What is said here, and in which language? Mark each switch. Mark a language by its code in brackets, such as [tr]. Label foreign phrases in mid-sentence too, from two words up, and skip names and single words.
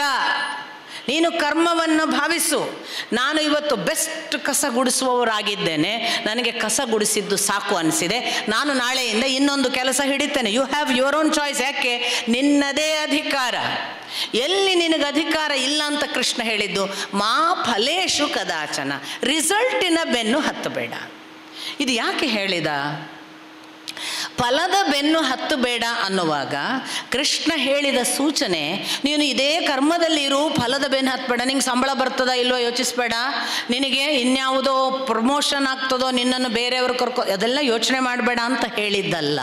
[kn] ನೀನು ಕರ್ಮವನ್ನು ಭಾವಿಸು. ನಾನು ಇವತ್ತು ಬೆಸ್ಟ್ ಕಸ ಗುಡಿಸುವವರಾಗಿದ್ದೇನೆ, ನನಗೆ ಕಸ ಗುಡಿಸಿದ್ದು ಸಾಕು ಅನಿಸಿದೆ, ನಾನು ನಾಳೆಯಿಂದ ಇನ್ನೊಂದು ಕೆಲಸ ಹಿಡಿತೇನೆ. [en] You have your own choice. [kn] ಯಾಕೆ? ನಿನ್ನದೇ ಅಧಿಕಾರ. ಎಲ್ಲಿ ನಿನಗೆ ಅಧಿಕಾರ ಇಲ್ಲ ಅಂತ ಕೃಷ್ಣ ಹೇಳಿದ್ದು, [sa] ಮಾ ಫಲೇಶು ಕದಾಚನ, [kn] ರಿಸಲ್ಟಿನ ಬೆನ್ನು ಹತ್ತಬೇಡ. ಇದು ಯಾಕೆ ಹೇಳಿದ? ಫಲದ ಬೆನ್ನು ಹತ್ತಬೇಡ ಅನ್ನುವಾಗ ಕೃಷ್ಣ ಹೇಳಿದ ಸೂಚನೆ, ನೀನು ಇದೇ ಕರ್ಮದಲ್ಲಿ ಇರು, ಫಲದ ಬೆನ್ನು ಹತ್ತಬೇಡ. ನಿಂಗೆ ಸಂಬಳ ಬರ್ತದೋ ಇಲ್ವೋ ಯೋಚಿಸಬೇಡ, ನಿನಗೆ ಇನ್ಯಾವುದೋ ಪ್ರಮೋಷನ್ ಆಗ್ತದೋ, ನಿನ್ನನ್ನು ಬೇರೆಯವರು ಅದೆಲ್ಲ ಯೋಚನೆ ಮಾಡಬೇಡ ಅಂತ ಹೇಳಿದ್ದಲ್ಲ.